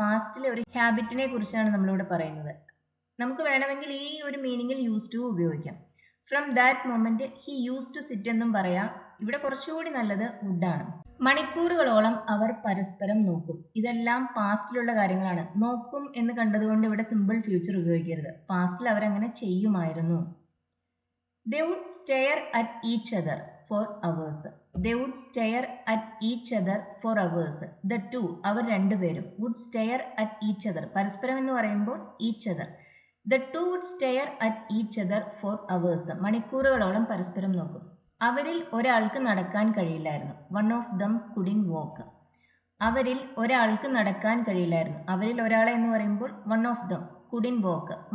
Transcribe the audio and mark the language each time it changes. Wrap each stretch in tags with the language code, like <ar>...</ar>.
<ml>പാസ്റ്റിലെ ഒരു ഹാബിറ്റിനെ കുറിച്ചാണ് നമ്മളിവിടെ പറയുന്നത്. നമുക്ക് വേണമെങ്കിൽ ഈ ഒരു മീനിങ്ങിൽ യൂസ് ടു ഉപയോഗിക്കാം.</ml> <en>from that moment he use to sit</en> <ml>എന്നും പറയാം. ഇവിടെ കുറച്ചുകൂടി നല്ലത് വുഡാണ്. മണിക്കൂറുകളോളം അവർ പരസ്പരം നോക്കും. ഇതെല്ലാം പാസ്റ്റിലുള്ള കാര്യങ്ങളാണ്. നോക്കും എന്ന് കണ്ടതുകൊണ്ട് ഇവിടെ സിമ്പിൾ ഫ്യൂച്ചർ ഉപയോഗിക്കരുത്. പാസ്റ്റിൽ അവരങ്ങനെ ചെയ്യുമായിരുന്നു.</ml> <en>They would stare at each other for hours. They would stare at each other for hours. The two,</en> <ml>അവർ രണ്ടുപേരും</ml> <en>would stare at each other.</en> <ml>പരസ്പരം എന്ന് പറയുമ്പോൾ</ml> <en>each other. The two would stare at each other for hours.</en> <ml>മണിക്കൂറുകളോളം പരസ്പരം നോക്കും. അവരിൽ ഒരാൾക്ക് നടക്കാൻ കഴിയില്ലായിരുന്നു.</ml> <en>One of them couldn't walk.</en> <ml>അവരിൽ ഒരാൾക്ക് നടക്കാൻ കഴിയില്ലായിരുന്നു. അവരിൽ ഒരാളെ എന്ന് പറയുമ്പോൾ</ml> <en>One of them couldn't walk.</en>